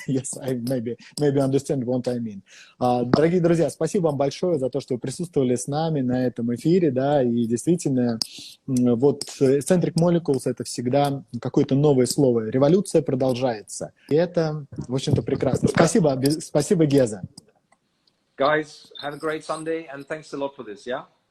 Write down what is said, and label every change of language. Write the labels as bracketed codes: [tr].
[en] Yes, I maybe understand what I mean. [ru] Дорогие друзья, спасибо вам большое за то, что вы присутствовали с нами на этом эфире, да, и действительно, вот Escentric Molecules — это всегда какое-то новое слово. Революция продолжается. И это, в общем-то, прекрасно. Спасибо, Геза. [en] Guys, have a great Sunday, and thanks a lot for this, yeah?